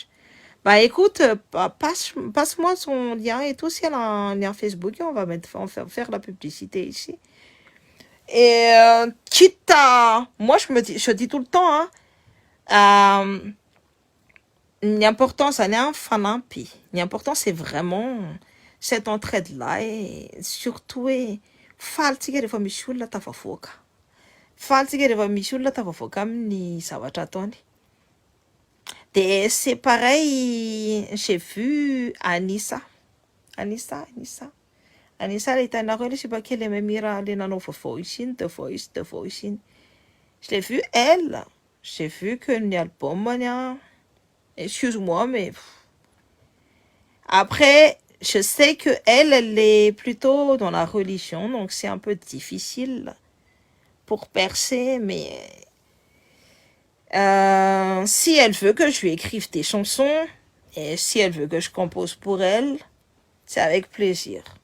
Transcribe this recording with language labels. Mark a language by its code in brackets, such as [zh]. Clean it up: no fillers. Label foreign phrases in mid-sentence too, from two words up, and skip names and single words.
[fr] Bah écoute, passe-moi son lien et tout, si elle a un lien Facebook, on va faire la publicité ici. Et quitte à... Moi je dis tout le temps, l'important ça n'est un fanampi. L'important c'est vraiment cette entraide-là et surtout [mg] faltsika rehefa misy olona tafavoaka. Faltsika rehefa misy olona tafavoaka amin'ny zavatra ataony. [fr] C'est pareil, j'ai vu Anissa, les hitanareo, je sais pas quelle est même les nanao voice, The Voice. Je l'ai vu, elle, j'ai vu que l'album, excuse-moi, mais après, je sais que elle est plutôt dans la religion, donc c'est un peu difficile pour percer, mais si elle veut que je lui écrive des chansons et si elle veut que je compose pour elle, c'est avec plaisir.